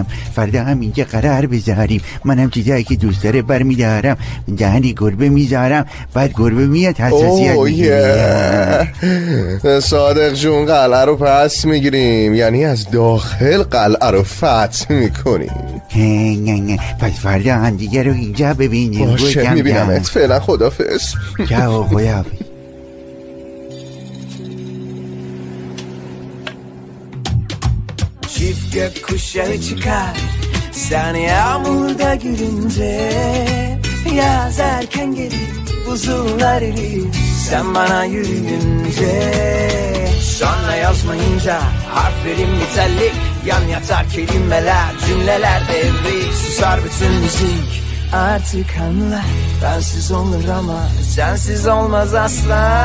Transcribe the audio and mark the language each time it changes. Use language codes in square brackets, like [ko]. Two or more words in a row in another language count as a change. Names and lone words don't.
[fa] فردا همینجا قرار بذاریم، منم چیزایی که دوست داره برمیدارم دهنی گربه میذارم، بعد گربه میاد حساسیت میگیره. صادق جون قلعه رو پس میگیریم، یعنی از داخل قلعه رو فتح میکنیم. پس فردا هم دیگه رو اینجا ببینیم. باشه میبینم. فعلا خدافظ. چاو خدافظ. [tr] Çift kuşları çıkar Seni yağmurda gülünce Yaz erken gelir Buzullar erir Sen bana yürüyünce Sonra yazmayınca Harflerim nitelik Yan yatar kelimeler Cümleler devrik Susar bütün müzik Artık anla Bensiz olur ama Sensiz olmaz asla